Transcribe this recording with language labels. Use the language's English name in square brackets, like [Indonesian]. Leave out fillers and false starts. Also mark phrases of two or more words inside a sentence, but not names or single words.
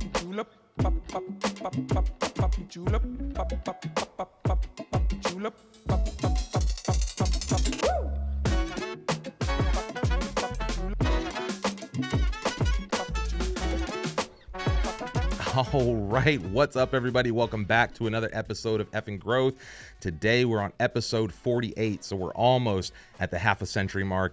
[English] julep, pop, pop, pop, pop, pop, julep, pop, pop, pop, pop, pop, julep, pop, pop, pop, pop, pop, woo! All right, what's up, everybody? Welcome back to another episode of Effing Growth. Today, we're on episode 48, so we're almost at the half a century mark.